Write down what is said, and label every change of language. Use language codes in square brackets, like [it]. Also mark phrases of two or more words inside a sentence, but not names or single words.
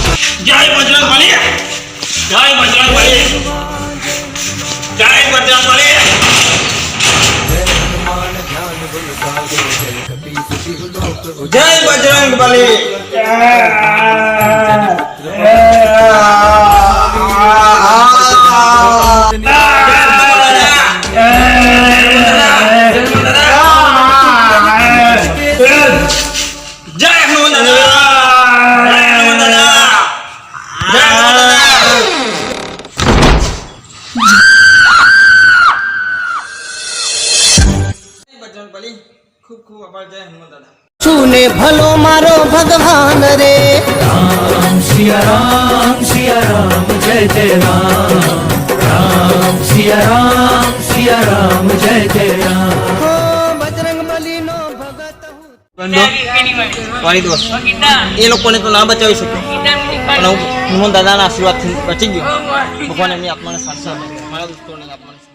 [hi] जय बजरंगबली जय बजरंगबली जय बजरंगबली जय बजरंगबली जय हनुमान दादा जय हनुमान दादा बजरंगबली [gu] ખૂબ ખૂબ આભાર [hi] जय हनुमान दादा [gu] સુને ભલો મારો ભગવાન રે [hi] राम सिया राम जय जय राम राम सिया राम जय जय राम [gu] હો બજરંગ બલી નો ભગત હું મારી દોસ્ત એ લોકોને તો ના બચાવી શકે પણ હું હનુમાન દાદાના આશીર્વાદથી બચી ગયો ભગવાન એમની આત્માને શાંતિ આપે મારા દોસ્તોને આત્માને